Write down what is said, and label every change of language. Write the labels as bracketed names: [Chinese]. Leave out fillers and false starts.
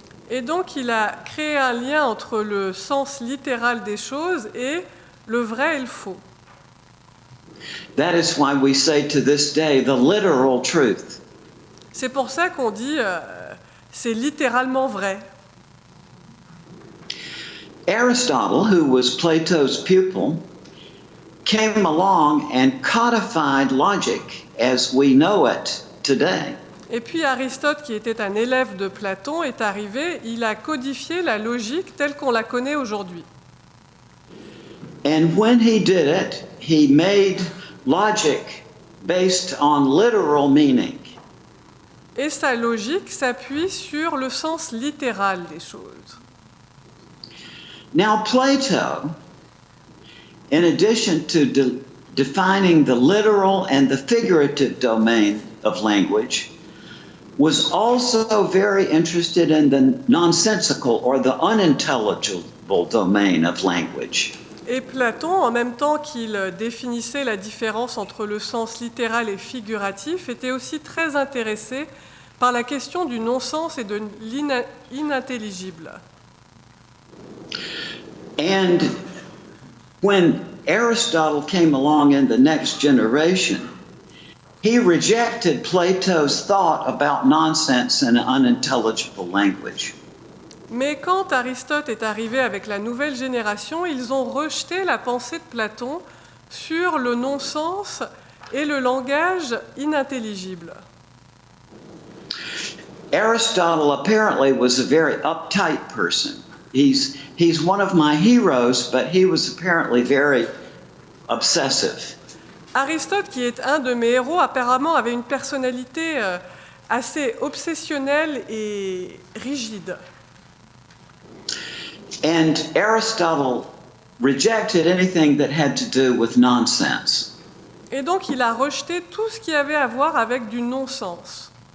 [French] Et donc il a créé un lien entre le sens littéral des choses et le vrai et le faux. [English] That is why we say to this day the literal truth. [French] C'est pour ça qu'on dit c'est littéralement vrai. [English] Aristotle, who was Plato's pupil, came along and codified logic as we know it today. [French] Et puis Aristote, qui était un élève de Platon, est arrivé, il a codifié la logique telle qu'on la connaît aujourd'hui. [English] And when he did it, he made logic based on literal meaning. [French] Et sa logique s'appuie sur le sens littéral des choses. [English] Now, Plato, in addition to defining the literal and the figurative domain of language, was also very interested in the nonsensical or the unintelligible domain of language. [French] Et Platon, en même temps qu'il définissait la différence entre le sens littéral et figuratif, était aussi très intéressé par la question du non-sens et de l'inintelligible. [English] And when Aristotle came along in the next generation, he rejected Plato's thought about nonsense and unintelligible language. [French] Mais quand Aristote est arrivé avec la nouvelle génération, ils ont rejeté la pensée de Platon sur le non-sens et le langage inintelligible. [English] Aristotle apparently was a very uptight person. He's one of my heroes, but he was apparently very obsessive. [French] Aristote, qui est un de mes héros, apparemment avait une personnalité assez obsessionnelle et rigide. [English] And Aristotle rejected anything that had to do with nonsense. [French] Et donc il a rejeté tout ce qui avait à voir avec du non-sens.